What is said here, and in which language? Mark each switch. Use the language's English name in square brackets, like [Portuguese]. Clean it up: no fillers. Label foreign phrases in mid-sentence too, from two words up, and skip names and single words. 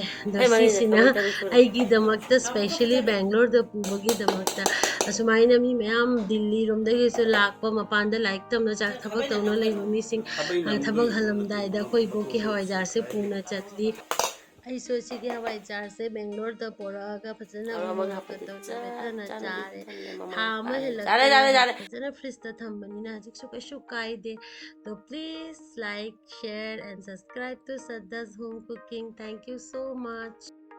[Manipuri] दसिसिना अइगी दमकता स्पेशली बेंगलोर द पुबगी दमकता असुमाइना मी मयाम दिल्ली रोमदगी से लाकपा मपानदा लाइक तमना चाक थबक तौना लैबा मिसिंग थबक हलमदाइदा कोई बोकी हवाईजार से पूना चतली ऐसो सिगे हवाईजार से बेंगलोर द पोरागा फजना बेतना चारे था अमा हेलक्ता फजना फ्रिज द थम्बनिना हजिकसु कशु काइदे। [English] तो please like share and subscribe to सद्दा's home cooking. Thank you so much.